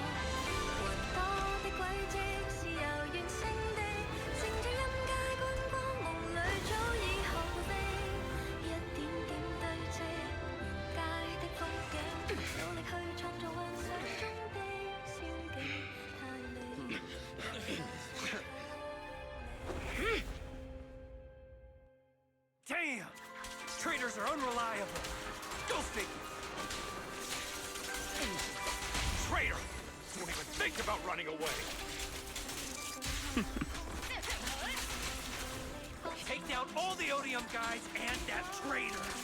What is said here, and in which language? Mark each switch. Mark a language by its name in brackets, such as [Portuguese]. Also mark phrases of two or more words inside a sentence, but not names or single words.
[Chinese] 活多的軌跡是遙遠星地，乘着音階觀光夢裏早已學會飛，一點點堆積沿街的風景，努力去創造幻想中的仙境，太美。 [English] Damn! Traitors are unreliable. Go figure. Traitor! Don't even think about running away. Take down all the Odium guys and that traitor.